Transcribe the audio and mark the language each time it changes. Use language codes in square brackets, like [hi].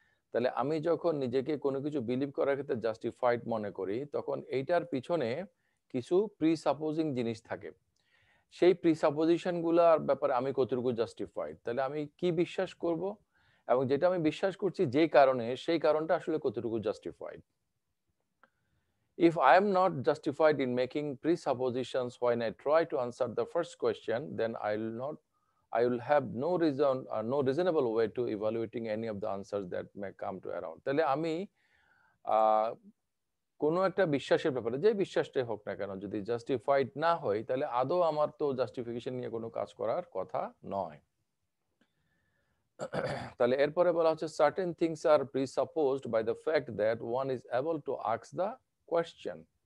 [bn] তাহলে আমি যখন নিজেকে কোনো কিছু বিলিভ করার ক্ষেত্রে জাস্টিফাইড মনে করি, তখন এইটার পিছনে কিছু প্রিসাপোজিং জিনিস থাকে। সেই প্রিসাপোজিশনগুলোর ব্যাপারে আমি কতটুকু জাস্টিফাইড, তাহলে আমি কি বিশ্বাস করব, এবং যেটা আমি বিশ্বাস করছি যে কারণে, সেই কারণটা আসলে কতটুকু justified. [en] If I am not justified in making presuppositions when I try to answer the first question, then I will have no reason, no reasonable way to evaluating any of the answers that may come to around. [bn] তাহলে আমি কোনো একটা বিশ্বাসের ব্যাপারে, যে বিশ্বাসটাই হোক না কেন, যদি জাস্টিফাইড না হয় তাহলে আদৌ আমার তো জাস্টিফিকেশন নিয়ে কোনো কাজ করার কথা নয়। তাহলে এরপরে বলা হচ্ছে [en] Certain things are presupposed by the fact that one is able to ask the question.